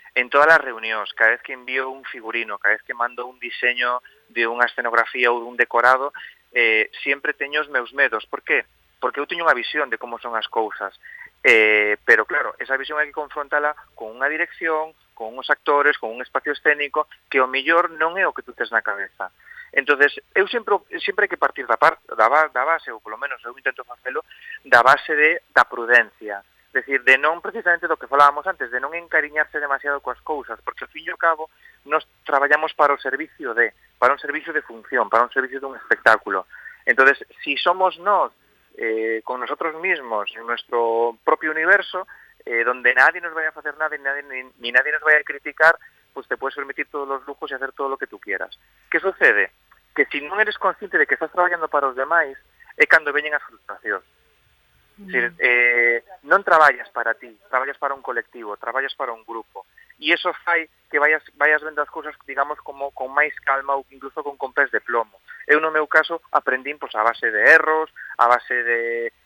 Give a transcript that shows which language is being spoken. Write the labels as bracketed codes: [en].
[gl] En todas as reunións, cada vez que envío un figurino, cada vez que mando un diseño de unha escenografía ou dun decorado, sempre teño os meus medos. Por qué? Porque eu teño unha visión de como son as cousas. Pero claro, esa visión hai que confrontala con unha dirección, con uns actores, con un espacio escénico que o mellor non é o que tú tes na cabeza. Entonces, eu sempre hai que partir da base, ou polo menos eu intento facelo, da base da prudencia. É dicir, de non precisamente do que falábamos antes, de non encariñarse demasiado coas cousas, porque ao fin e ao cabo nos traballamos para un servicio de función, para un servicio dun espectáculo. [es] Entonces, si somos nós con nosotros mismos, en nuestro propio universo, donde nadie nos vaya a hacer nada ni nadie nos vaya a criticar, pues te puedes permitir todos los lujos y hacer todo lo que tú quieras. ¿Qué sucede? [gl] Que si non eres consciente de que estás traballando para os demais, é cando veñen as frustracións. Non traballas para ti, traballas para un colectivo, traballas para un grupo. E iso fai que vayas vendo as cousas, digamos, como con máis calma ou incluso con pés de plomo. Eu, no meu caso, aprendín a base de erros, a base de